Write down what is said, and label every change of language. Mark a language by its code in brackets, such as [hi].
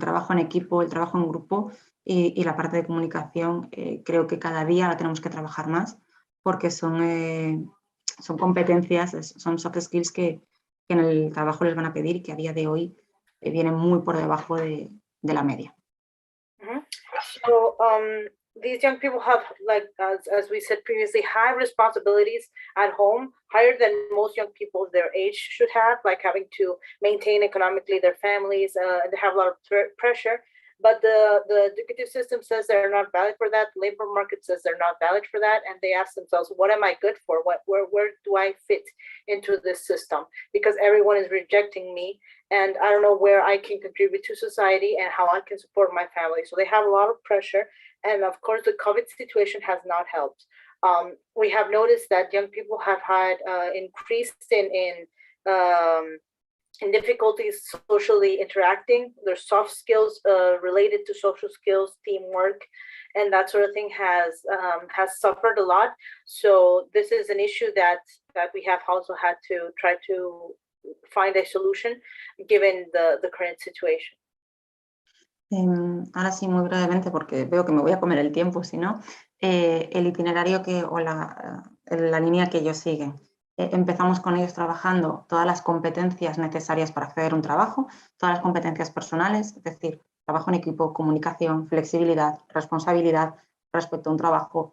[es] El trabajo en equipo, el trabajo en grupo y la parte de comunicación, creo que cada día la tenemos que trabajar más porque son competencias, son soft skills que en el trabajo les van a pedir y que a día de hoy vienen muy por debajo de la media. [en] So these young people have, like as we said previously, high responsibilities at home, higher than most young people their age should have, like having to maintain economically their families. They have a lot of pressure, but the educative system says they're not valid for that. The labor market says they're not valid for that, and they ask themselves, what am I good for? Where do I fit into this system? Because everyone is rejecting me, and I don't know where I can contribute to society and how I can support my family. So they have a lot of pressure. And of course, the COVID situation has not helped. We have noticed that young people have had increased in difficulties socially interacting. Their soft skills related to social skills, teamwork, and that sort of thing has suffered a lot. So this is an issue that we have also had to try to find a solution given the current situation. [es] Ahora sí, muy brevemente, porque veo que me voy a comer el tiempo, si no, el itinerario o la línea que ellos siguen. Empezamos con ellos trabajando todas las competencias necesarias para acceder a un trabajo, todas las competencias personales, es decir, trabajo en equipo, comunicación, flexibilidad, responsabilidad respecto a un trabajo.